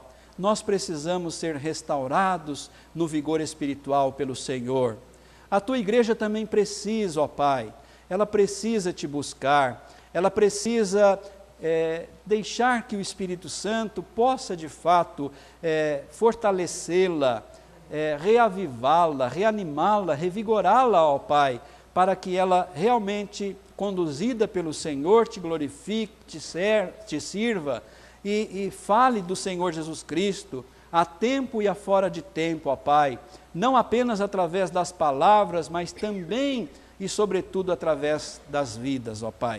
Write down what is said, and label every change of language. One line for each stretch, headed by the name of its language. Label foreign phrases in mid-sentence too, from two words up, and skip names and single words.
Portuguese: Nós precisamos ser restaurados no vigor espiritual pelo Senhor. A tua igreja também precisa, ó Pai, ela precisa te buscar, ela precisa deixar que o Espírito Santo possa de fato fortalecê-la, reavivá-la, reanimá-la, revigorá-la, ó Pai, para que ela realmente, conduzida pelo Senhor, te glorifique, te sirva e fale do Senhor Jesus Cristo, a tempo e a fora de tempo, ó Pai, não apenas através das palavras, mas também e sobretudo através das vidas, ó Pai.